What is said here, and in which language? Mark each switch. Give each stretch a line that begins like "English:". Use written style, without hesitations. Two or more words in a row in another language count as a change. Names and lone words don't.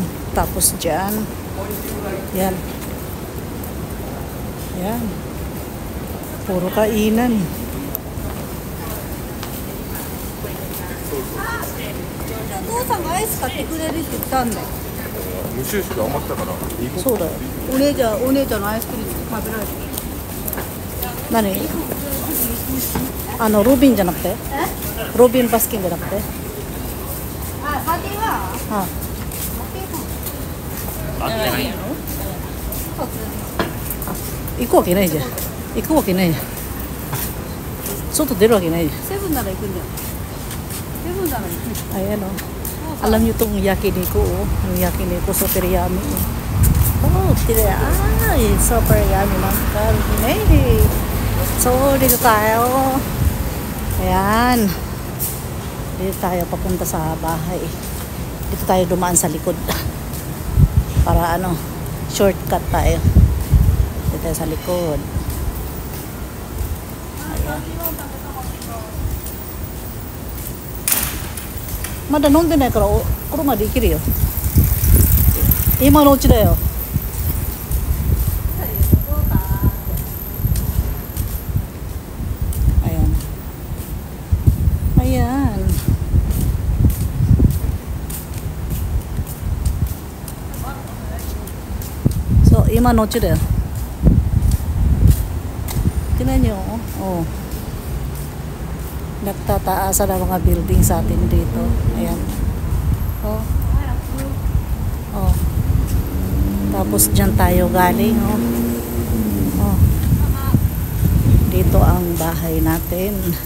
Filipino: Tapos dyan. Yan. Yan. Puro kainan.
Japanese: そうだ. お姉ちゃんのアイスクリーム食べられてる。何? Ano, Rubin じゃなくて? Rubin Baskin じゃなくて? あ、パティはあ合ってないやろ？行くわけないじゃん。行くわけないじゃん。外出るわけないじゃん。セブンなら行くんじゃん。セブンなら行くんじゃん。
Filipino: Ayan o. Alam nyo itong yakiniku o. Yung yakiniku
English: super yummy
Filipino: o. Oh, tira. Ay,
English: super yummy
Filipino: ng karne. So, dito tayo. Ayan. Dito tayo papunta sa bahay. Dito tayo dumaan sa likod. Para ano, shortcut tayo. Dito tayo sa likod. Ayan.
Japanese: まだ飲んでないから車で行けるよ。今のうちだよ。Ayan.
Filipino: Ayan. So,
Japanese: 今のうちだよ。
Filipino: Tingnan nyo, oh. Nagtataasan ang mga building sa atin dito. Ayan. Oh. Oh. Tapos dyan tayo galing. Oh. Oh. Dito ang bahay natin.